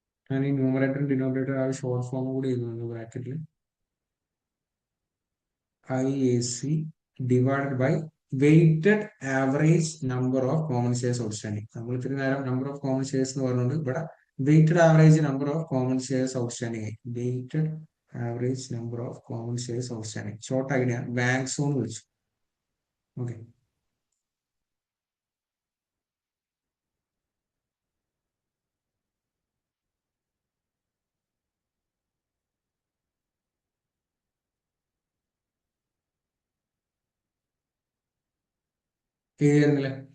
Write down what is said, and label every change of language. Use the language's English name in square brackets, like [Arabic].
[Malayalam] ഞാൻ ഈ numerator denominator ആ ഷോർട്ട് ഫോം കൂടി എഴുതുന്നു ബ്രാക്കറ്റിൽ. [English] IAC divided by weighted average number of common shares outstanding. [Malayalam] നമ്മൾ ഇത്തിരി നേരം നമ്പർ ഓഫ് കോമൺ ഷെയർസ് എന്ന് പറഞ്ഞുകൊണ്ട് ഇവിടെ weighted average number of common shares outstanding ആയി. Weighted average number of common shares outstanding short ആയിട്ട് ഞാൻ വാങ്സോ എന്ന് വിളിച്ചു. ഓക്കെ, എഴുതിയിരുന്നില്ലേ?